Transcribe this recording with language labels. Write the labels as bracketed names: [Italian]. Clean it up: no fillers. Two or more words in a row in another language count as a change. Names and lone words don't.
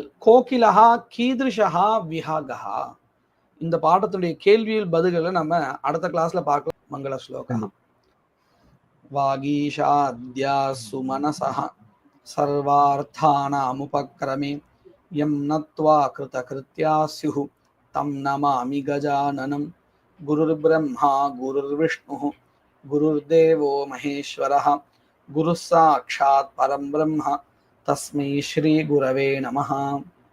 [Sanskrit] कोकिलाः गीतिरुषा विहगाः, [Tamil] இந்த பாடத்துடைய கேள்வியில் பதில்களை நம்ம அடுத்த கிளாஸ்ல பார்க்கலாம். மங்கள ஸ்லோகம். [Sanskrit] वागीशाद्याः सुमनसः सर्वार्थानामुपक्रमे यं नत्वा कृतकृत्याः स्युः तं नमामि गजाननम्. गुरुर्ब्रह्मा गुरुर्विष्णुः गुरुर्देवो महेश्वरः गुरुः साक्षात् परं ब्रह्म तस्मै श्री गुरवे नमः.